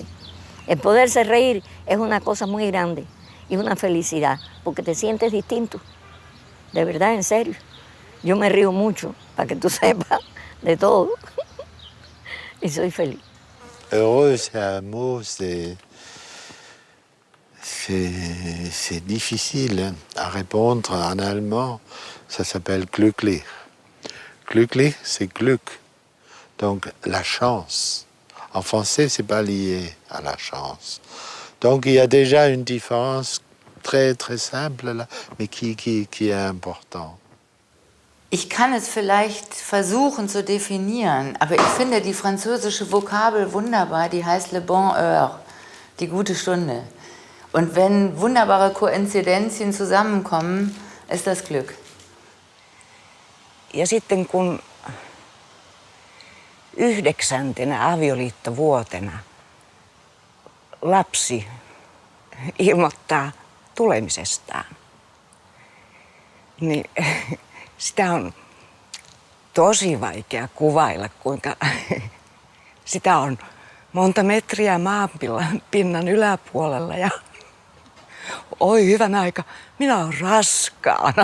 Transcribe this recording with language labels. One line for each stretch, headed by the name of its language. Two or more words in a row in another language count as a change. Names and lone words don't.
Spanish: El poderse reír es una cosa muy grande y una felicidad, porque te sientes distinto, de verdad, en serio. Yo me río mucho, para que tú sepas, de todo, y soy feliz.
French: Heureux, c'est un mot, c'est difficile à répondre en allemand. Ça s'appelle glücklich. Glücklich, c'est Glück. Donc, la chance. En français, c'est pas lié à la chance. Donc, il y a déjà une différence très, très simple là, mais qui est importante.
German: Ich kann es vielleicht versuchen zu definieren, aber ich finde die französische Vokabel wunderbar, die heißt
French: le bon heure,
German: die gute Stunde. Und wenn wunderbare Koinzidenzien zusammenkommen, ist das Glück.
Finnish: Ja sitten kun 9. avioliittovuotena lapsi ilmoittaa tulemisestaan, niin sitä on tosi vaikea kuvailla, kuinka sitä on monta metriä maanpinnan yläpuolella ja oi hyvän aika, minä olen raskaana.